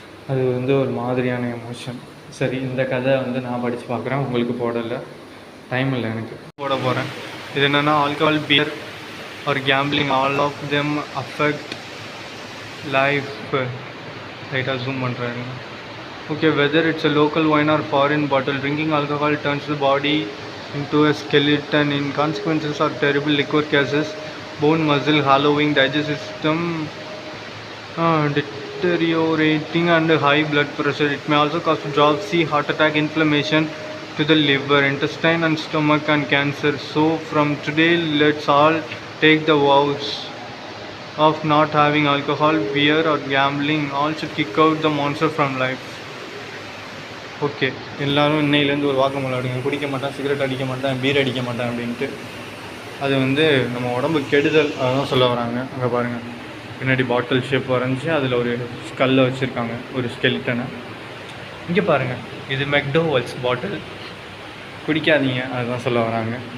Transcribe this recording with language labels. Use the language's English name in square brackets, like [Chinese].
[Tamil] அது வந்து ஒரு மாதிரியான எமோஷன். சரி, இந்த கதை வந்து நான் படித்து பார்க்குறேன், உங்களுக்கு போடலை, டைம் இல்லை எனக்கு. போட போகிறேன். இது என்னென்னா, [English] Alcohol, beer or gambling, all of them affect life. [Tamil] லைட்டாக ஜூம் பண்ணுறாங்க. [English] Okay, whether it's a local wine or foreign bottle, drinking alcohol turns the body into a skeleton. In consequences are terrible liquor cases, bone, muscle, hollowing, digestive system deteriorating, and high blood pressure. It may also cause dropsy, heart attack, inflammation to the liver, intestine and stomach, and cancer. So from today, let's all take the vows of not having alcohol, beer or gambling. All should kick out the monster from life. [Tamil] Okay, எல்லோரும் இன்னையிலேருந்து ஒரு வாக்குமூலம் அடிங்க. குடிக்க மாட்டேன், cigarette அடிக்க மாட்டேன், beer அடிக்க மாட்டேன் அப்படின்ட்டு. அது வந்து நம்ம உடம்பு கெடுதல், அதான் சொல்ல வராங்க. அங்கே பாருங்கள், பின்னாடி பாட்டில் ஷேப் வரைஞ்சி அதில் ஒரு ஸ்கல்லை வச்சுருக்காங்க, ஒரு ஸ்கெலிட்டனை. இங்கே பாருங்கள், இது மெக்டோவல்ஸ் பாட்டில். குடிக்காதீங்க, அதுதான் சொல்ல வராங்க.